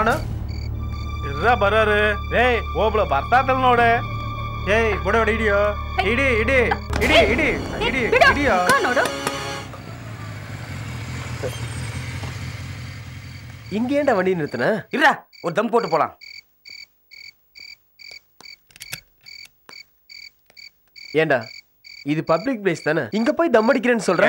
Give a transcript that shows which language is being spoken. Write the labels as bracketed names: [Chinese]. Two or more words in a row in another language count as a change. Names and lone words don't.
[Kannada] ಇರ್ರ ಬರೋರು. ಏಯ್ ಒಬ್ಳು ಬರ್ತಾತಲ್ ನೋಡೆ. ಏಯ್ ಬುಡೋಡ ಹಿಡಿಯೋ, ಇಡಿ ಇಡಿ ಇಡಿ ಇಡಿ ಇಡಿ ಹಿಡಿಯೋ. ನೋಡು, [Tamil] இங்க ஏன்டா வண்டி நிறுத்தின? இல்ல, ஒரு தம் போட்டு போலாம். ஏண்டா இது [English] public place [Tamil] தானே, இங்க போய் தம் அடிக்கிறேன்னு சொல்ற?